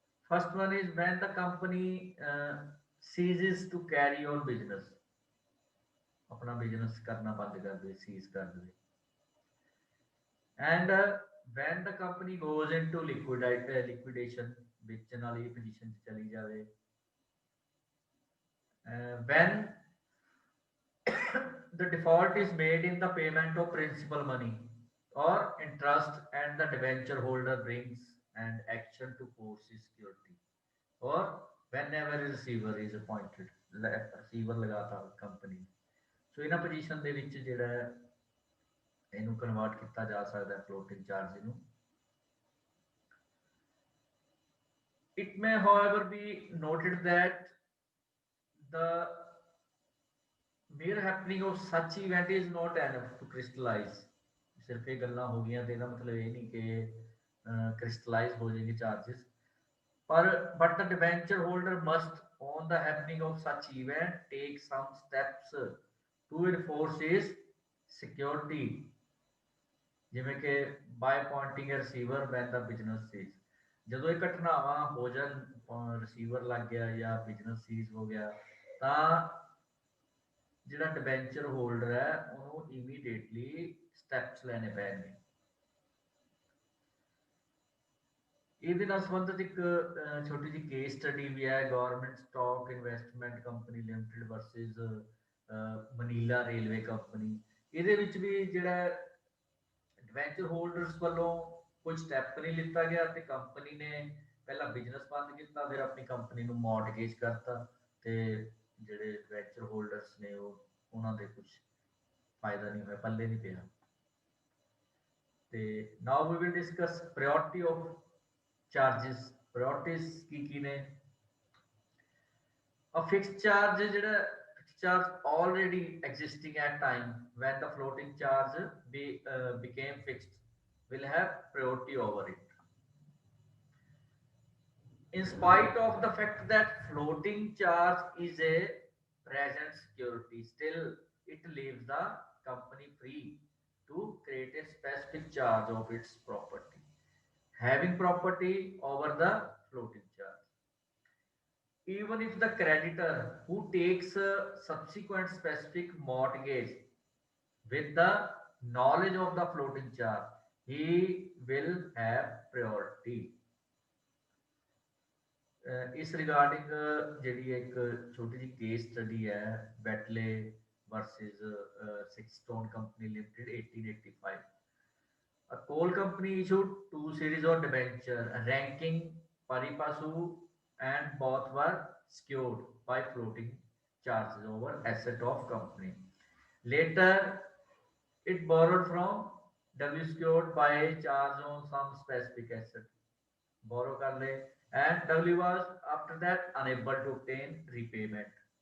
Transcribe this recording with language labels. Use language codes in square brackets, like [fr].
[en] first one is when the company ceases to carry on business, [pa] ਆਪਣਾ business ਕਰਨਾ ਬੰਦ ਕਰ ਦੇ, ਸੀਜ਼ ਕਰ ਦੇਵੇ। [en] and when the company goes into liquidation, [pa] ਵੇਚਣ ਵਾਲੀ ਪੋਜੀਸ਼ਨ 'ਚ ਚਲੀ ਜਾਵੇ। [en] When the default is made in the payment of principal money or interest and the debenture holder brings an action to force his security, or whenever a receiver is appointed, receiver ਲਗਾਤਾ company. [pa] ਸੋ ਇਹਨਾਂ position ਦੇ ਵਿੱਚ ਜਿਹੜਾ ਇਹਨੂੰ convert ਕੀਤਾ ਜਾ ਸਕਦਾ floating charge ਨੂੰ। [en] It may however be noted that the mere happening of such event is not enough to crystallize। [hi] सिर्फ ये गल्लां हो गई तो ਇਹਦਾ मतलब ये नहीं कि crystallize हो जाएंगे [en] charges, but the debenture holder must on the happening of such event take some steps to enforce his security, [pa] ਜਿਵੇਂ ਕਿ [en] by appointing a receiver when the business cease। [pa] ਜਦੋਂ ਇਹ ਘਟਨਾਵਾਂ ਹੋ ਜਾਣ, ਰਿਸੀਵਰ ਲੱਗ ਗਿਆ ਜਾਂ ਬਿਜ਼ਨਸ ਸੀਜ਼ ਹੋ ਗਿਆ, ਤਾਂ ਜਿਹੜਾ ਡਿਬੈਂਚਰ ਹੋਲਡਰ ਹੈ ਉਹਨੂੰ ਇਮੀਡੀਏਟਲੀ ਸਟੈਪਸ ਲੈਣੇ ਪੈਣਗੇ। ਇਹਦੇ ਨਾਲ ਸੰਬੰਧਿਤ ਇੱਕ ਛੋਟੀ ਜਿਹੀ ਕੇਸ ਸਟੱਡੀ ਵੀ ਹੈ, government stock investment company limited versus Manila railway company. ਇਹਦੇ ਵਿੱਚ ਵੀ ਜਿਹੜਾ ਡਿਬੈਂਚਰ ਹੋਲਡਰਸ ਵੱਲੋਂ ਕੋਈ ਸਟੈਪ ਨਹੀਂ ਲਿੱਤਾ ਗਿਆ ਤੇ ਕੰਪਨੀ ਨੇ ਪਹਿਲਾਂ ਬਿਜ਼ਨਸ ਬੰਦ ਕੀਤਾ, ਫਿਰ ਆਪਣੀ ਕੰਪਨੀ ਨੂੰ ਮੌਰਟਗੇਜ ਕਰਤਾ ਤੇ ਜਿਹੜੇ ਡਿਬੈਂਚਰ ਹੋਲਡਰਸ ਨੇ ਉਹਨਾਂ ਦੇ ਕੁਝ ਫਾਇਦਾ ਨਹੀਂ ਹੋਇਆ, ਪੱਲੇ ਨਹੀਂ ਪਿਆ। [en] ਤੇ now we will discuss priority of charges. [pa] Priorities ਕੀ ਨੇ? [en] A fixed charge, ਜਿਹੜਾ charge already existing at time when the floating charge became fixed will have priority over it, in spite of the fact that floating charge is a present security. Still it leaves the company free to create a specific charge of its property, having property over the floating charge. Even if the creditor who takes a subsequent specific mortgage with the knowledge of the floating charge, he will have priority। [pa] इस regarding ਜਿਹੜੀ ਇੱਕ ਛੋਟੀ ਜਿਹੀ case study ਹੈ, ਬੈਟਲੇ versus ਸਿਕਸਟੋਨ company limited 1885। [en] A coal company issued two series of debenture ranking pari passu, and both were secured by floating charges over asset of company. Later it borrowed from W secured by charge on some specific asset, borrow [hi] kar le, [en] and W was after that unable to obtain repayment.